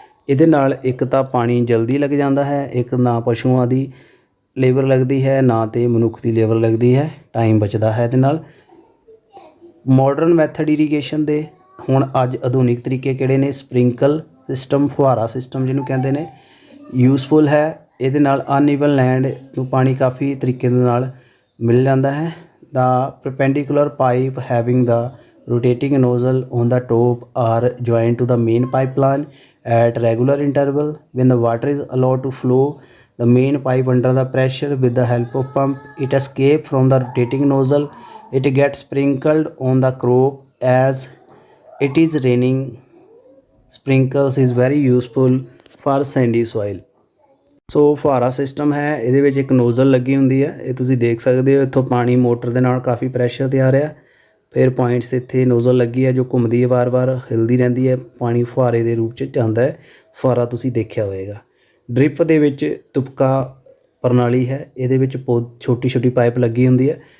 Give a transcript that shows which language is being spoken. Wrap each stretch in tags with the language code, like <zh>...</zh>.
<pa>ਇਹਦੇ ਨਾਲ ਇੱਕ ਤਾਂ ਪਾਣੀ ਜਲਦੀ ਲੱਗ ਜਾਂਦਾ ਹੈ, ਇੱਕ ਨਾ ਪਸ਼ੂਆਂ ਦੀ ਲੇਬਰ ਲੱਗਦੀ ਹੈ ਨਾ ਤੇ ਮਨੁੱਖ ਦੀ ਲੇਬਰ ਲੱਗਦੀ ਹੈ, ਟਾਈਮ ਬਚਦਾ ਹੈ ਇਹਦੇ ਨਾਲ। ਮਾਡਰਨ ਮੈਥਡ ਇਰੀਗੇਸ਼ਨ ਦੇ ਹੁਣ ਅੱਜ ਆਧੁਨਿਕ ਤਰੀਕੇ ਕਿਹੜੇ ਨੇ। ਸਪ੍ਰਿੰਕਲ ਸਿਸਟਮ, ਫੁਹਾਰਾ ਸਿਸਟਮ ਜਿਹਨੂੰ ਕਹਿੰਦੇ ਨੇ, ਯੂਜ਼ਫੁਲ ਹੈ। ਇਹਦੇ ਨਾਲ ਅਨਈਵਨ ਲੈਂਡ ਨੂੰ ਪਾਣੀ ਕਾਫੀ ਤਰੀਕੇ ਦੇ ਨਾਲ ਮਿਲ ਜਾਂਦਾ ਹੈ।</pa> <en>The perpendicular pipe having the rotating nozzle on the top are joined to the main pipeline at regular interval. When the water is allowed to flow the main pipe under the pressure with the help of pump, it escapes from the rotating nozzle. It gets sprinkled on the crop as it is raining. Sprinkles is very useful for sandy soil.</en> <pa>So ਫੁਹਾਰਾ system ਹੈ, ਇਹਦੇ ਵਿੱਚ ਇੱਕ nozzle ਲੱਗੀ ਹੁੰਦੀ ਹੈ, ਇਹ ਤੁਸੀਂ ਦੇਖ ਸਕਦੇ ਹੋ। ਇੱਥੋਂ ਪਾਣੀ ਮੋਟਰ ਦੇ ਨਾਲ ਕਾਫੀ ਪ੍ਰੈਸ਼ਰ 'ਤੇ ਆ ਰਿਹਾ, ਫਿਰ ਪੁਆਇੰਟਸ ਇੱਥੇ ਨੋਜ਼ਲ ਲੱਗੀ ਹੈ ਜੋ ਘੁੰਮਦੀ ਹੈ, ਵਾਰ-ਵਾਰ ਹਿਲਦੀ ਰਹਿੰਦੀ ਹੈ, ਪਾਣੀ ਫੁਹਾਰੇ ਦੇ ਰੂਪ 'ਚ ਜਾਂਦਾ ਹੈ। ਫੁਹਾਰਾ ਤੁਸੀਂ ਦੇਖਿਆ ਹੋਵੇਗਾ। ਡ੍ਰਿਪ ਦੇ ਵਿੱਚ ਤੁਪਕਾ ਪ੍ਰਣਾਲੀ ਹੈ, ਇਹਦੇ ਵਿੱਚ ਛੋਟੀ ਛੋਟੀ ਪਾਈਪ ਲੱਗੀ ਹੁੰਦੀ ਹੈ।</pa>